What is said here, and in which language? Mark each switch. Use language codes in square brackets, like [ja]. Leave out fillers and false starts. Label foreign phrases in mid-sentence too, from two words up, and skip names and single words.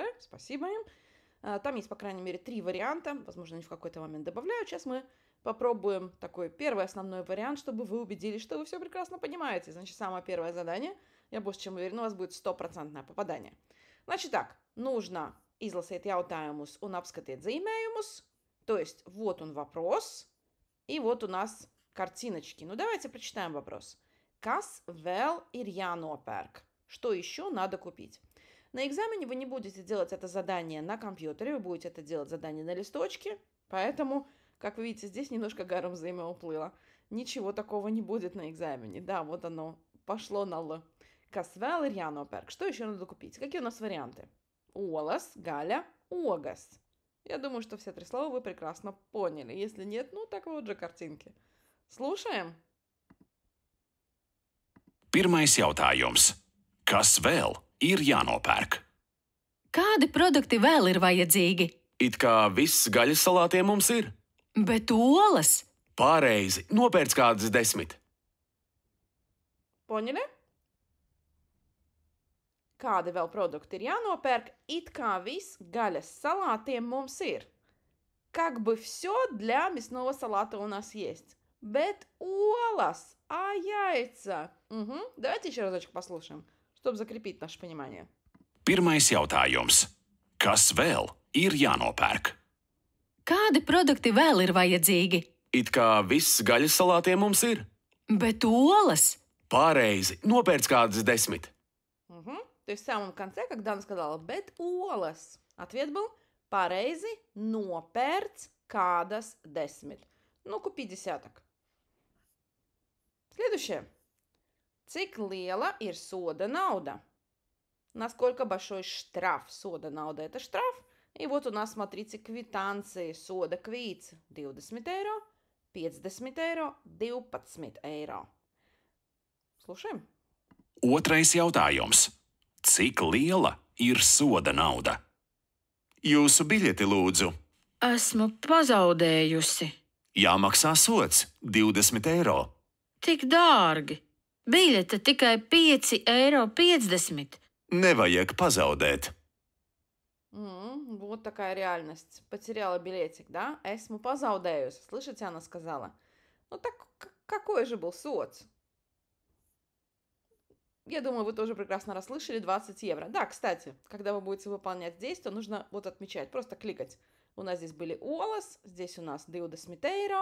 [ru] Спасибо им. Там есть, по крайней мере, 3 варианта. Возможно, они в какой-то момент добавляют. Сейчас мы попробуем такой первый основной вариант, чтобы вы убедились, что вы все прекрасно понимаете. Значит, самое первое задание, я больше чем уверена, у вас будет 100% попадание. Значит так, нужно [lv] izlasīt jautājumus un apskatīt zīmējumus. [ru] То есть, вот он вопрос, и вот у нас картиночки. Ну, давайте прочитаем вопрос. [lv] Kas vēl ir jānopērk? [ru] Что еще надо купить? На экзамене вы не будете делать это задание на компьютере, вы будете это делать задание на листочке, поэтому, как вы видите, здесь немножко гаром взаимоуплыло. Ничего такого не будет на экзамене. Да, вот оно пошло на Л. [lv] Kas vēl ir jānopērk? [ru] Что еще надо купить? Какие у нас варианты? [lv] Olas, gaļa, ogas. [ru] Я думаю, что все 3 слова вы прекрасно поняли. Если нет, ну так вот же картинки. Слушаем. [lv] Pirmais jautājums. Kas vēl ir jānopērk? Kādi produkti vēl ir vajadzīgi? It kā viss gaļas salātiem mums ir. Bet olas? Pareizi, nopērc kādas 10. [ru] Поняли? [lv] Kādi vēl produkti ir jānopērk? It kā viss gaļas salātiem mums ir. [ru] Как бы все для мясного салата у нас есть. [lv] Bet olas, [ru] а яйца? Угу. Давайте еще разочек послушаем, чтобы закрепить наше понимание. [lv] Pirmais jautājums. Kas vēl ir jānopērk? Kādi produkti vēl ir vajadzīgi? It kā viss gaļas salātiem mums ir. Bet olas? Pareizi, nopērc kādas 10. [ru] Угу. То есть в самом конце, когда она сказала [lv] bet olas, [ru] ответ был [lv] pareizi nopērc kādas 10. [ru] Ну, купи десяток. Следующее. [lv] Cik liela ir soda nauda? [ru] Насколько большой штраф? [lv] soda nauda [ru] – это штраф. И вот у нас, смотрите, квитанции. [lv] Сода kvīts 20 eiro, 50 eiro, 12 eiro. [ru] Слушаем. [lv] Otrais jautājums. Cik liela ir soda nauda? Jūsu biļeti lūdzu. Esmu pazaudējusi. Jāmaksā sods 20 eiro. Tik dārgi. Biļete tikai 5,50 eiro. Nevajag pazaudēt. [ru] Вот такая реальность. Потеряла билетик, да? [lv] Esmu pazaudējusi. [ru] Слышите, она сказала. Ну так какой же был соц? Я думаю, вы тоже прекрасно расслышали 20 евро. Да, кстати, когда вы будете выполнять здесь, то нужно вот отмечать, просто кликать. У нас здесь были olas, здесь у нас 20 eiro.